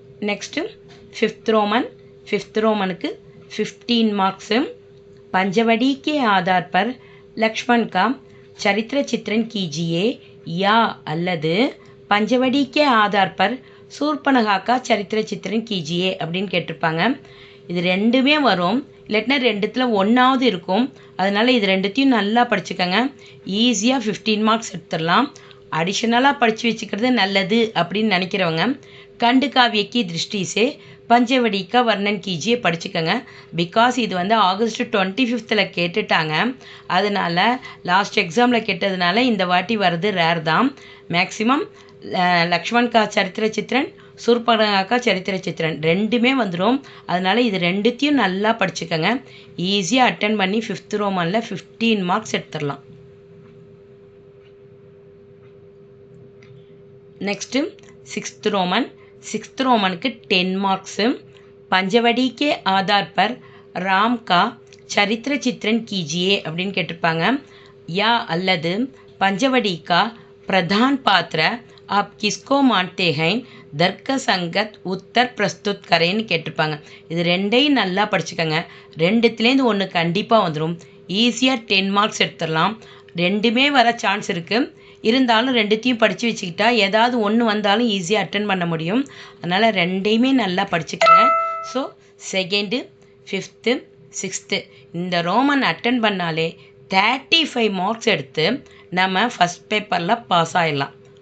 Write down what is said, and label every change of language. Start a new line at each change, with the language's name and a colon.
Hindi: Next fifth Roman के 15 marks. Panchavati के आधार पर लक्ष्मण का चरित्र चित्रण कीजिए या
Tamil: அல்லது
Hindi: पंचवटी के आधार पर शूर्पणखा का चरित्र चित्रण कीजिए
Tamil: அப்படின்னு கேட்டிருப்பாங்க. இது ரெண்டுமே வரும், இல்லைன்னா ரெண்டுத்தில் ஒன்றாவது இருக்கும். அதனால் இது ரெண்டுத்தையும் நல்லா படிச்சுக்கோங்க. ஈஸியாக 15 மார்க்ஸ் எடுத்துடலாம். அடிஷ்னலாக படித்து வச்சுக்கிறது நல்லது அப்படின்னு நினைக்கிறவங்க
Hindi: खंड काव्य की दृष्टि से पंचवटी का वर्णन कीजिए
Tamil: படிச்சுக்கோங்க. பிகாஸ் இது ஆகஸ்ட் 25th கேட்டுட்டாங்க. அதனால் லாஸ்ட் எக்ஸாமில் கேட்டதுனால இந்த வாட்டி வர்றது ரேர் தான். மேக்ஸிமம் லக்ஷ்மண் கா சரித்திர சித்திரன், சூர்பனகா கா சரித்திர சித்திரன் ரெண்டுமே வந்துடும். அதனால் இது ரெண்டுத்தையும் நல்லா படிச்சுக்கோங்க. ஈஸியாக அட்டன் பண்ணி 5th ரோமனில் 15 மார்க்ஸ் எடுத்துடலாம்.
Hindi: नेक्स्ट 6th रोमन के 10 मार्क्स. पंचवटी के आधार पर राम का चरित्र चित्रण कीजिए
Tamil: அப்படின்னு கேட்டிருப்பாங்க.
Hindi: या
Tamil: அல்லது
Hindi: पंचवटी का प्रधान पात्र आप किसको मानते हैं தர்க்க சங்கத் உத்தர் பிரஸ்துத் கரேன்னு
Tamil: கேட்டிருப்பாங்க. இது ரெண்டையும் நல்லா படிச்சுக்கோங்க. ரெண்டுத்துலேருந்து ஒன்று கண்டிப்பாக வந்துடும். ஈஸியாக 10 மார்க்ஸ் எடுத்துடலாம். ரெண்டுமே வர சான்ஸ் இருக்குது. இருந்தாலும் ரெண்டுத்தையும் படித்து வச்சுக்கிட்டா ஏதாவது ஒன்று வந்தாலும் ஈஸியாக அட்டன் பண்ண முடியும். அதனால் ரெண்டையுமே நல்லா படிச்சுக்கோங்க. ஸோ 2nd, 5th, 6th இந்த ரோமன் அட்டன் பண்ணாலே 35 மார்க்ஸ் எடுத்து நம்ம ஃபஸ்ட் பேப்பரில் பாஸ் ஆகிடலாம்.